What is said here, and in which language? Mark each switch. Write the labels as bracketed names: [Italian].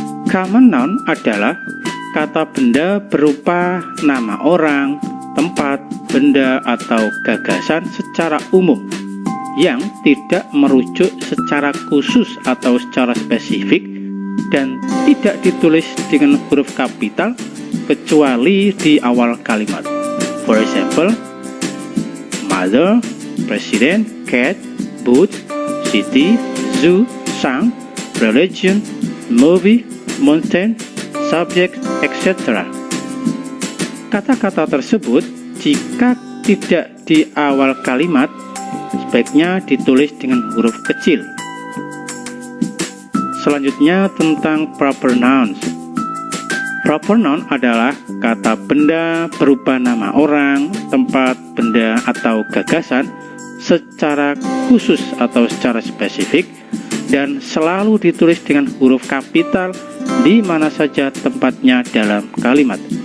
[Indonesian] Common noun adalah kata benda berupa nama orang, tempat, benda, atau gagasan secara umum yang tidak merujuk secara khusus atau secara spesifik dan tidak ditulis dengan huruf kapital kecuali di awal kalimat. [English] For example, mother, president, cat, boot, city, zoo, song, religion, movie, mountain, subject, etc. [Indonesian] Kata-kata tersebut jika tidak di awal kalimat sebaiknya ditulis dengan huruf kecil. Selanjutnya tentang proper nouns. Proper noun adalah kata benda berupa nama orang, tempat, benda, atau gagasan secara khusus atau secara spesifik dan selalu ditulis dengan huruf kapital di mana saja tempatnya dalam kalimat.